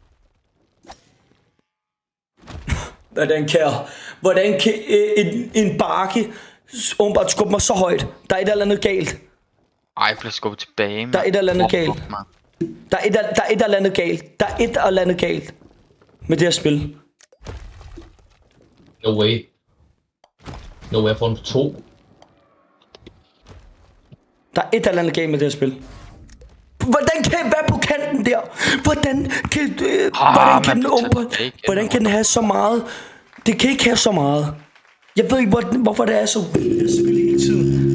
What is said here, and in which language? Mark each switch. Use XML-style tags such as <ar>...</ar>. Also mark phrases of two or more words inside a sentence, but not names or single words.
<da>Hvordan kan en bakke åbenbart skubbe mig så højt? Der er et eller andet galt. Ej, jeg bliver skubbet tilbage, man. Der er et eller andet galt. Der er et eller andet galt. Der er et eller andet galt med det her spil.</da> <en>No way. No way,</en> <da>jeg får den 2. Der er et eller andet galt med det her spil. Hvordan kan jeg være på kanten der? Hvordan kan den have så meget? Det kan ikke have så meget. Jeg ved ikke, hvorfor det er så vildt at spille hele tiden.</da>